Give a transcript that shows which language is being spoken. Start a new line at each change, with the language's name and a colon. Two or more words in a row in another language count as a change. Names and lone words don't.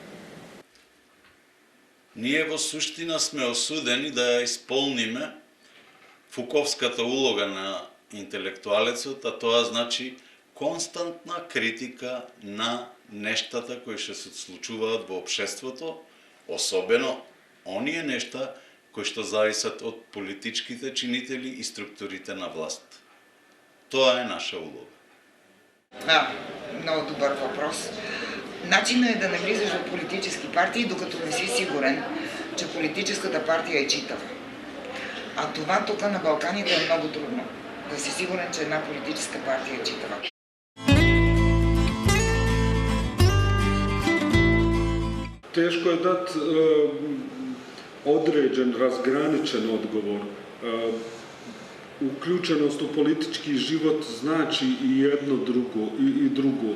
Macedonian: Ние во суштина сме осудени да исполниме фуковската улога на интелектуалецот, а тоа значи константна критика на нештата кои што се случуваат во општеството, особено оние нешта кои што зависат од политичките чинители и структурите на власт. Тоа е наша улога.
Bulgarian: Да, много добър въпрос. Начинът е да не влизаш в политически партии, докато не си сигурен, че политическата партия е читава. А това тук на Балканите е много трудно. Да си сигурен, че една политическа партия е читава.
Serbian: Teško je dati određen, razgraničen odgovor. Uključenost u politički život znači i jedno drugo.